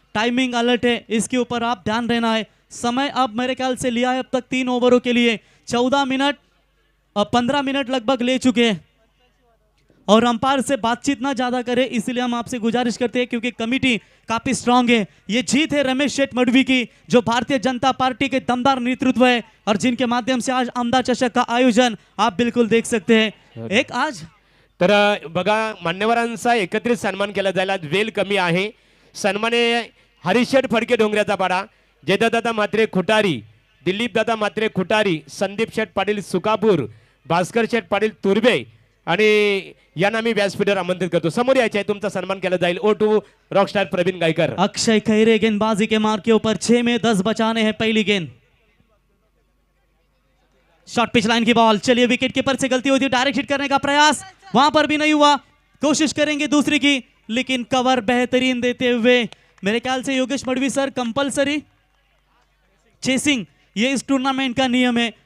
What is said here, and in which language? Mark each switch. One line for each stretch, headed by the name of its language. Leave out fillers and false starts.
Hindi: Timing alert है इसके ऊपर आप ध्यान रहना है. समय अब मेरे ख्याल से लिया है अब तक 3 ओवरों के लिए 14 मिनट और 15 मिनट लगभग ले चुके हैं और अंपायर से बातचीत ना ज्यादा करें इसलिए हम आपसे गुजारिश करते हैं क्योंकि कमिटी काफी स्ट्रांग है. ये जीत है रमेश शेठ मडवी की जो भारतीय जनता पार्टी के दमदार नेतृत्व है और जिनके माध्यम से आज आमदार चषक का आयोजन आप बिल्कुल देख सकते हैं. एक आज
Marathi: तर बघा मान्यवरांचा एकत्रित सन्मान केला जायला वेळ कमी आहे. सन्माने हरिशेठ फडके डोंगऱ्याचा पाडा, जयदादा मात्रे खुटारी, दिलीप दादा मात्रे खुटारी, संदीप शेठ पाटील सुकापूर, भास्कर शेठ पाटील तुर्बे आणि यांना मी व्यासपीठावर आमंत्रित करतो. समोर यायचे आहे तुमचा सन्मान केला जाईल. O2 Rockstar Pravin Gaikar.
Hindi: अक्षय खैरे गेंदबाजी के मार्क के ऊपर 6 में 10 बचाने हैं. पहली गेंद शॉर्ट पिच लाइन की बॉल. चलिए विकेट कीपर से गलती होती है डायरेक्ट हिट करने का प्रयास वहां पर भी नहीं हुआ. कोशिश करेंगे दूसरी की लेकिन कवर बेहतरीन देते हुए मेरे ख्याल से Yogesh Madavi sir compulsory chasing ये इस टूर्नामेंट का नियम है.